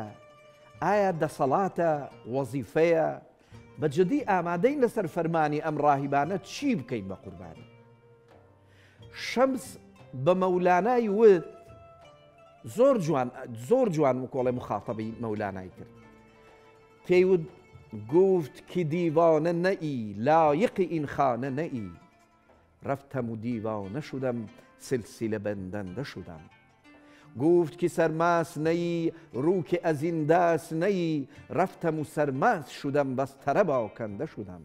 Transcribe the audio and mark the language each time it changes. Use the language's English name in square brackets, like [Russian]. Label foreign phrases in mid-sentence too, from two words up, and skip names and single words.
[Central Kurdish] ئایا دەسەڵاتە؟ وەزیفەیە؟ بەجددی ئامادەین لەسەر فەرمانی ئەم ڕاهیبانە چی بکەین بە قوربانی؟ شەمس بە مەولانای وت زۆر جوان وکۆڵێ مخاتەبی مەولانای کرد. پێی وت [Persian] گفت که دیوانه نئی لایق این خانه نئی رفتم و دیوانه شدم سلسله بندنده شدم. گفت که سرمست نئی رو که از این دست نئی رفتم و سرمست شدم بس طرب آکنده شدم.